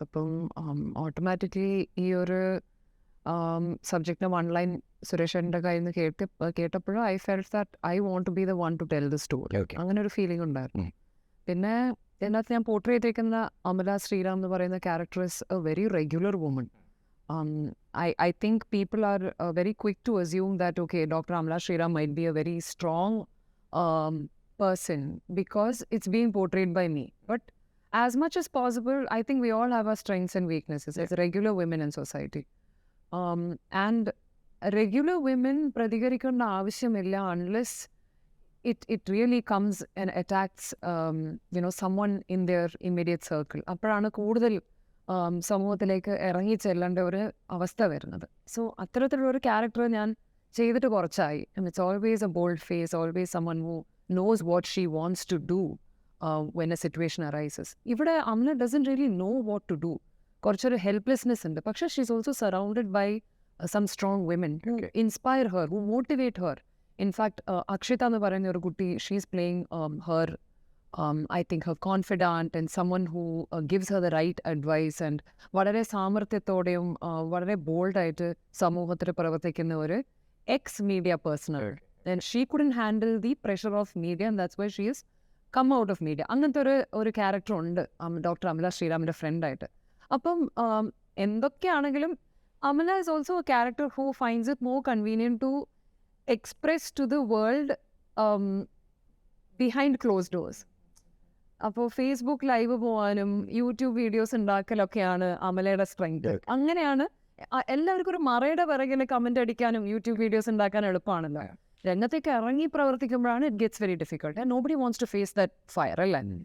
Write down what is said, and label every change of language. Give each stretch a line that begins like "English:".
Malayalam: അപ്പം ഓട്ടോമാറ്റിക്കലി ഈ ഒരു സബ്ജക്റ്റിനെ വൺ ലൈൻ സുരേഷിൻ്റെ കയ്യിൽ നിന്ന് കേട്ടപ്പോഴും
English: I felt that I want to be the one to tell the story.
Malayalam: അങ്ങനെ ഒരു ഫീലിംഗ് ഉണ്ടായിരുന്നു. പിന്നെ ഇതിനകത്ത് ഞാൻ പോർട്രേ ചെയ്തേക്കുന്ന അമല ശ്രീറാം എന്ന് പറയുന്ന character
English: Is a very regular woman. I think people are very quick to assume that, okay, Dr. Amla Shriram might be a very strong person because it's being portrayed by me. But as much as possible, I think we all have our strengths and weaknesses as regular women in society. And regular women
Malayalam: പ്രതികരിക്കേണ്ട ആവശ്യമില്ല
English: unless it really comes and attacks someone in their immediate circle.
Malayalam: അപ്പോഴാണ് കൂടുതൽ സമൂഹത്തിലേക്ക് ഇറങ്ങി ചെല്ലേണ്ട ഒരു അവസ്ഥ വരുന്നത്. So അത്തരത്തിലുള്ള ഒരു ക്യാരക്ടർ ഞാൻ ചെയ്തിട്ട് കുറച്ചായി.
English: It's always a bold face, always someone who knows what she wants to do when a situation arises.
Malayalam: ഇവിടെ
English: Amala doesn't really know what to do.
Malayalam: കുറച്ചൊരു ഹെൽപ്ലെസ്നെസ് ഉണ്ട്. പക്ഷേ
English: She is also surrounded by some strong women who inspire her, who motivate her. In fact, Akshita
Malayalam: എന്ന് പറയുന്ന ഒരു കുട്ടി,
English: she's playing her, I think her confidant and someone who gives her the right advice and
Malayalam: വളരെ സാമർത്ഥ്യത്തോടെയും വളരെ ബോൾഡായിട്ട് സമൂഹത്തിൽ പ്രവർത്തിക്കുന്ന ഒരു X media personal.
English: And she couldn't handle the pressure of media and that's why she has come out of media.
Malayalam: അങ്ങനത്തെ ഒരു character ഉണ്ട് doctor Amala ശ്രീറാമിൻ്റെ ഫ്രണ്ടായിട്ട്. അപ്പം എന്തൊക്കെയാണെങ്കിലും
English: Amala is also a character who finds it more convenient to express to the world behind closed doors.
Malayalam: അപ്പോൾ Facebook live പോകാനും YouTube videos ഉണ്ടാക്കലൊക്കെയാണ് അമലയുടെ strength. അങ്ങനെയാണ് എല്ലാവർക്കും ഒരു മറയുടെ പിറകിൽ കമൻറ്റ് അടിക്കാനും യൂട്യൂബ് വീഡിയോസ് ഉണ്ടാക്കാനും എളുപ്പമാണല്ലോ. രംഗത്തേക്ക് ഇറങ്ങി പ്രവർത്തിക്കുമ്പോഴാണ്
English: It gets very difficult and nobody wants to face that fire അല്ലേ.